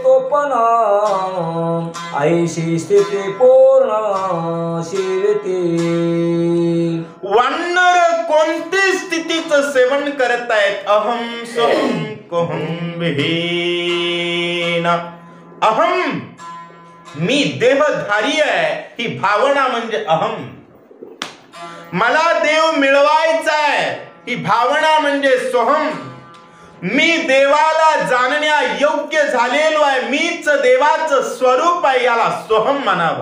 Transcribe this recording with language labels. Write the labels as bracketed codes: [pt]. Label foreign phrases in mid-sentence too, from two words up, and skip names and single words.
[mr] स्वरूपन ऐशी स्थिती पूर्ण शिवते. वानर कोणती स्थितीचं सेवन करतायत? [sa] अहम सहम कोहम विहीन. [mr] अहम, मी देहधारी आहे, ही भावना म्हणजे अहम. मला देव मिळवायचा आहे, ही भावना म्हणजे सोहम. मी देवाला जाणण्या योग्य झालेलो आहे, मीच देवाचं स्वरूप आहे, याला सोहम म्हणावं.